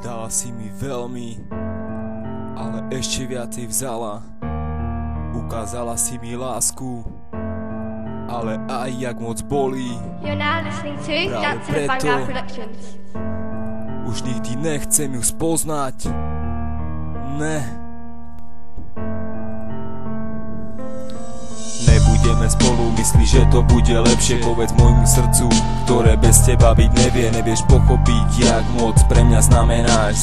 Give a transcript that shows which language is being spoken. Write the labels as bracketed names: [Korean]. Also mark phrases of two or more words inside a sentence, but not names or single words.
[Slovak] si mi veľmi, ale ešte viacej vzala. Ukázala si mi lásku, ale aj jak moc bolí. [English] You're now listening to [Slovak] Práve [English] Dancing with [Slovak] preto [English] Vanguard Productions. [Slovak] už nikdy nechcem ju spoznať. Ne. Nebudeme spolu, myslíš, že to bude lepšie? Povedz môjmu srdcu, ktoré bez teba byť nevie. Nevieš pochopiť, jak moc pre mňa znamenáš.